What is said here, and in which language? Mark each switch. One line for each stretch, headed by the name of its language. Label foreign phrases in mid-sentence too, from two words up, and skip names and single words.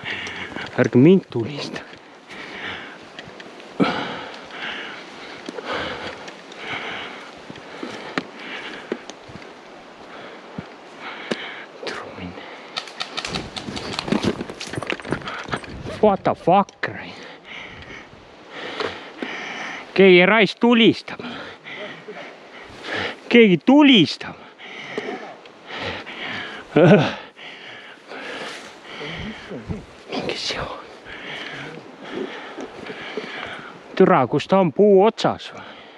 Estonian: Ärge mind tulista.
English: What the fuck?
Estonian: Keegi rais tulistab. Keegi tulistab. Türa, kus ta on puu otsas või?